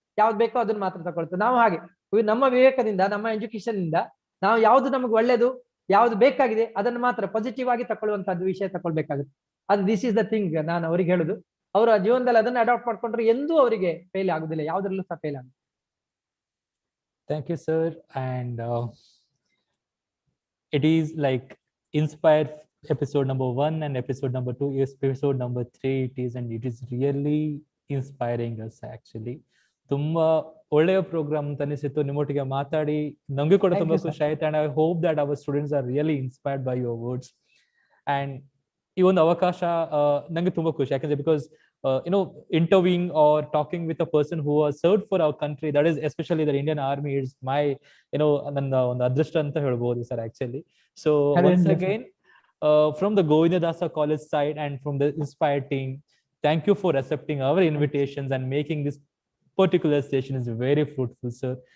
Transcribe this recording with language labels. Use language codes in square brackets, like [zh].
[kn] ಯಾವ್ದು ಬೇಕೋ ಅದನ್ನ ಮಾತ್ರ ತಗೊಳ್ತದೆ. ನಾವು ಹಾಗೆ ನಮ್ಮ ವಿವೇಕದಿಂದ, ನಮ್ಮ ಎಜುಕೇಶನ್ ಇಂದ ನಾವು ಯಾವ್ದು ನಮಗೆ ಒಳ್ಳೇದು, ಯಾವ್ದು ಬೇಕಾಗಿದೆ ಅದನ್ನು ಮಾತ್ರ ಪಾಸಿಟಿವ್ ಆಗಿ ತಗೊಳ್ಳುವಂತದ್ದು ವಿಷಯ ತಗೊಳ್ಬೇಕಾಗುತ್ತೆ. ಅದು [en] this is the thing [kn] ನಾನು ಅವ್ರಿಗೆ ಹೇಳುದು. ಅವರ ಜೀವನದಲ್ಲಿ ಅದನ್ನ ಅಡಾಪ್ಟ್ ಮಾಡ್ಕೊಂಡ್ರೆ ಎಂದೂ ಅವರಿಗೆ ಫೇಲ್ ಆಗುದಿಲ್ಲ, ಯಾವ್ದ್ರಲ್ಲೂ ಸಹ ಫೇಲ್ ಆಗುತ್ತೆ. [en] Thank you, sir. And it is like Inspire episode number 1 and episode number 2, episode number 3 it is, and it is really inspiring us actually. [kn] ತುಂಬಾ ಒಳ್ಳೆಯ ಪ್ರೋಗ್ರಾಮ್ ಅಂತ ಅನಿಸಿತ್ತು. ನಿಮ್ಮೊಟ್ಟಿಗೆ ಮಾತಾಡಿ ನಮ್ಗೆ ಕೂಡ ತುಂಬಾ ಖುಷಿ ಆಯ್ತು. [en] And I hope that our students are really inspired by your words. [kn] And ಈ ಒಂದು ಅವಕಾಶ ನಂಗೆ ತುಂಬಾ ಖುಷಿ, ಯಾಕಂದ್ರೆ because [en] interviewing or talking with a person who has served for our country, that is especially the Indian Army, is my [kn] ನನ್ನ ಒಂದು ಅದೃಷ್ಟ ಅಂತ ಹೇಳ್ಬೋದು sir actually. [en] So once again from the Govindadasa College side and from the Inspire team, thank you for accepting our invitations and making this particular session is very fruitful, sir.